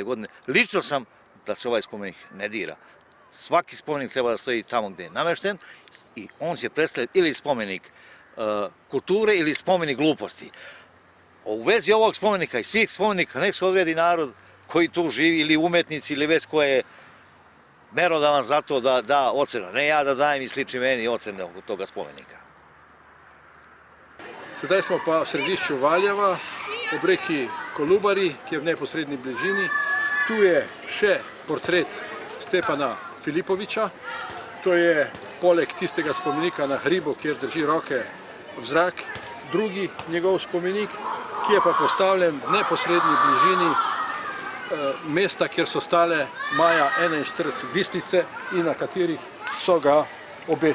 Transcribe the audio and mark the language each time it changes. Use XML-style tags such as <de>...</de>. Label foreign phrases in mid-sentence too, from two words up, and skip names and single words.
<sr>godine, lično sam da se ovaj spomenik ne dira. Svaki spomenik treba da stoji tamo gde je namešten i on će predstavljati ili spomenik kulture ili spomenik gluposti. U vezi ovog spomenika i svih spomenika nek se odredi narod koji tu živi ili umetnici ili već ko je merodavan za to da da ocenu. Ne ja da dajem i slični meni ocene oko toga spomenika.</sr> <sl>Sedaj smo pa v središču Valjeva, ob reki Kolubari, ki je v neposredni bližini. Tu je še portret Stjepana Filipovića. To je poleg tistega spomenika na hribu, kjer drži roke v zrak, drugi njegov spomenik, ki je pa postavljen v neposredni bližini mesta, kjer so stale maja 41 vislice in na katerih so ga obesili.</sl>